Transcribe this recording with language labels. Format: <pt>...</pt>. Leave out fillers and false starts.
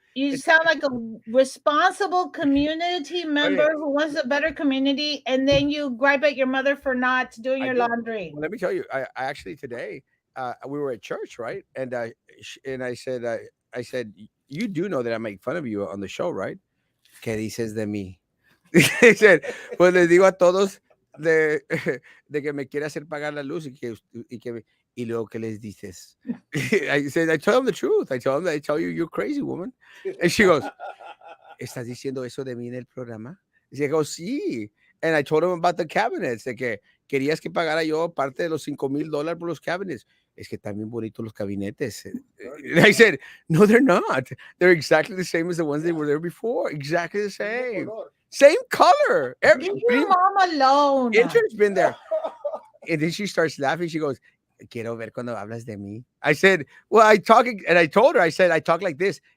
<en>You sound like a responsible community member who wants a better community, and then you gripe at your mother for not doing your laundry. Well, let me tell you, I actually today we were at church, right? And I said, you do know that I make fun of you on the show, right?</en> <es>¿Qué dices de mí?</es> <en>He said,</en> <es>pues les digo a todos de que me quiere hacer pagar la luz y luego que les dices.</es> <en>I said, I tell them the truth. I tell you, you're crazy, woman. And she goes,</en> <es>¿estás diciendo eso de mí en el programa? Y</es> <en>she goes,</en> <es>sí.</es> <en>And I told him about the cabinets,</en> <es>de que querías que pagara yo parte de los $5,000 por los cabinets. Es que están bien bonitos los gabinetes.</es> <en>And I said, no, they're not. They're exactly the same as the ones they were there before. Exactly the same. Same color. Leave your mom alone. Intern's been there. And then she starts laughing. She goes,</en> <es>quiero ver cuando hablas de mí.</es> <en>I said, well, I talk, and I told her, I said, I talk like this.</en>